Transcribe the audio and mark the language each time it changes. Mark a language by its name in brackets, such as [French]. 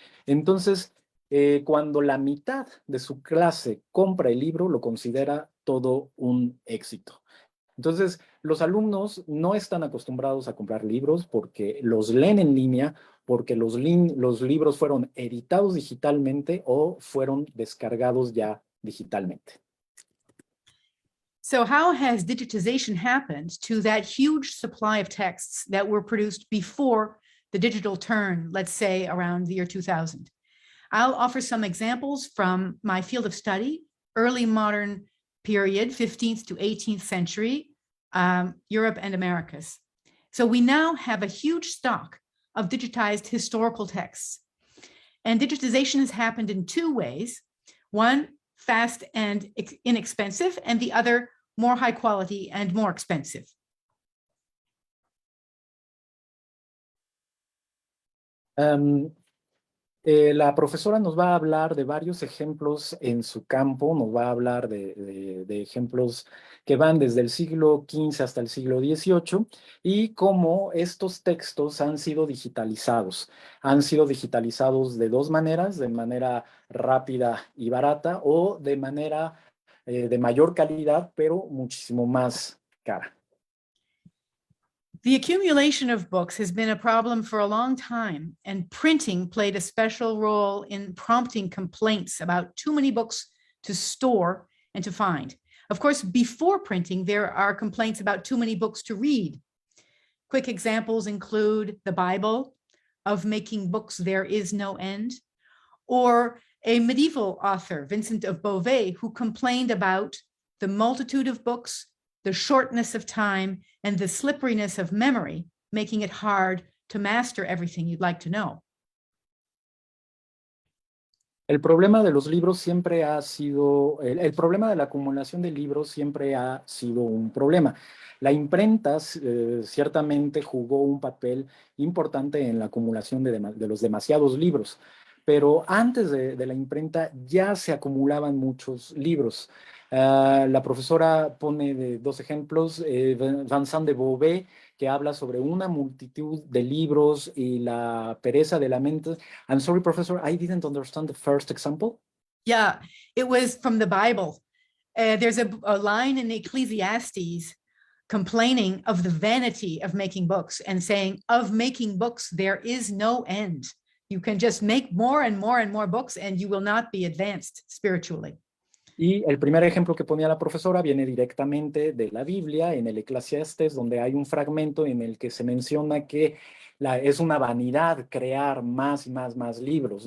[Spanish] Entonces, cuando la mitad de su clase compra el libro, lo considera todo un éxito. Entonces, los alumnos no están acostumbrados a comprar libros porque los leen en línea, porque los libros fueron editados digitalmente o fueron descargados ya digitalmente. [English] So how has digitization happened to that huge supply of texts that were produced before the digital turn, let's say around the year 2000? I'll offer some examples from my field of study, early modern period, 15th to 18th century, Europe and Americas. So we now have a huge stock of digitized historical texts. And digitization has happened in two ways. One, fast and inexpensive, and the other, more high quality and more expensive. [Spanish] La profesora nos va a hablar de varios ejemplos en su campo, nos va a hablar de ejemplos que van desde el siglo XV hasta el siglo XVIII y cómo estos textos han sido digitalizados. Han sido digitalizados de dos maneras, de manera rápida y barata o de manera de mayor calidad, pero muchísimo más cara. [English] The accumulation of books has been a problem for a long time, and printing played a special role in prompting complaints about too many books to store and to find. Of course, before printing, there are complaints about too many books to read. Quick examples include the Bible, of making books there is no end, or a medieval author, Vincent of Beauvais, who complained about the multitude of books, the shortness of time, and the slipperiness of memory, making it hard to master everything you'd like to know. [Spanish] El problema de los libros siempre ha sido, el problema de la acumulación de libros siempre ha sido un problema. La imprenta ciertamente jugó un papel importante en la acumulación de los demasiados libros, pero antes de la imprenta ya se acumulaban muchos libros. La profesora pone dos ejemplos, Vincent de Beauvais, que habla sobre una multitud de libros y la pereza de la mente. [English] I'm sorry, professor, I didn't understand the first example. Yeah, it was from the Bible. There's a line in Ecclesiastes complaining of the vanity of making books and saying, of making books, there is no end. You can just make more and more and more books and you will not be advanced spiritually. [Spanish] Y el primer ejemplo que ponía la profesora viene directamente de la Biblia, en el Eclesiastés, donde hay un fragmento en el que se menciona que es una vanidad crear más y más libros.